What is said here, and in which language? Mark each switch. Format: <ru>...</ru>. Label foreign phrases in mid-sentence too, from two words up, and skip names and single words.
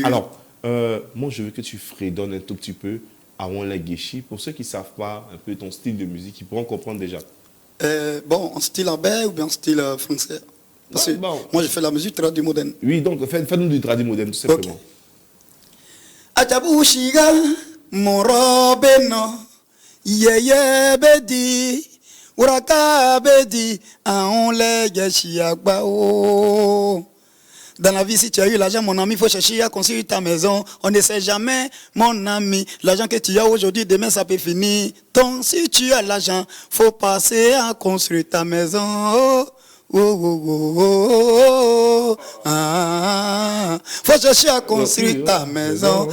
<fr>Alors, moi, je veux que tu fredonnes un tout petit peu Aonle Geshi. Pour ceux qui ne savent pas un peu ton style de musique, ils pourront comprendre déjà. Bon, en style abé ou bien en style français? Parce que moi, je fais la musique tradi moderne. Oui, donc fais-nous du tradi moderne, tout simplement. Okay.</fr> <aba>Atabushiga, mon robeno, yeye bedi, uraka bedi, Aonle Geshi agbao.</aba> <fr>Dans la vie, si tu as eu l'argent, mon ami, il faut chercher à construire ta maison. On ne sait jamais, mon ami. L'argent que tu as aujourd'hui, demain, ça peut finir. Donc, si tu as l'argent, il faut passer à construire ta maison. Faut chercher à construire ta maison.</fr>